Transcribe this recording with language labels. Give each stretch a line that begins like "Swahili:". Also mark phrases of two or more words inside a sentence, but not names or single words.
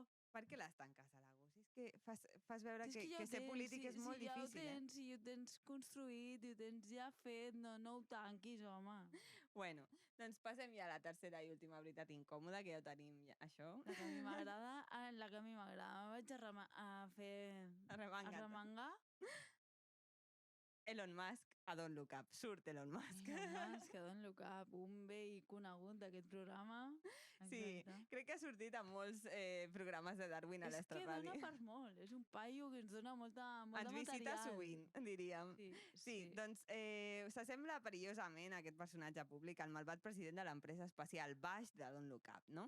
Catalan: Per què les tanques a l'agost? És que fas veure que ser polític és molt difícil. Si ja ho tens construït, i ho tens ja fet, no ho tanquis, home. Bueno, doncs passem ja a la tercera i última veritat incòmoda, que ja ho tenim, això. La que a mi m'agrada, Me vaig a fer... A remengar. Elon Musk, a Don't Look Up. Surt Elon Musk. Elon Musk, a Don't Look Up, un vell conegut d'aquest programa. Sí, crec que ha sortit a molts programes de Darwin a l'Extraràdio. És que dona per molt, és un paio que ens dona molta material. Ens visita sovint, diríem. Sí, doncs s'assembla perillosament aquest personatge públic al malvat president de l'empresa espacial Baix de Don't Look Up, no?